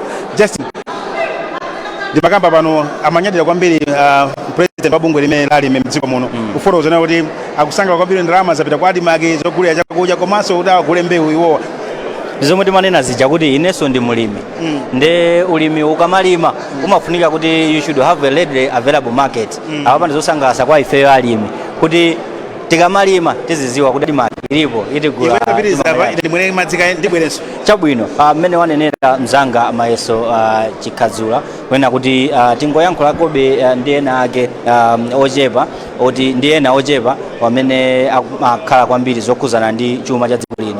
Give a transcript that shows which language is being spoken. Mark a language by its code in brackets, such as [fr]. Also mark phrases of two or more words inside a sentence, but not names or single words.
[ny] Justin ndi makamba pano amanyadira kwambiri president wa bungwe limene la alimi mdziko muno kufotokoza kuti akusangala kwambiri ndalama zapita kwa Admark zogulira chakudya komanso kuti agule mbewu iwowa. Ndizomwe timanena zija kuti inenso ndi mulimi. Nde ulimi ukamalima umafunika kuti [en] you should have a readily available market. [ny] Apa ndizosangalatsa kwa ifeyo alimi kuti tikamalima tiziziwa kuti Admark ilipo itigula. Chabwino amene wanenera mzanga mayeso chikhadzula wena kuti tingoyankhula kobe ndi ena ake ochepa oti ndi ena ochepa wamene akhala kwambiri zokhuzana ndi chuma cha dziko lino.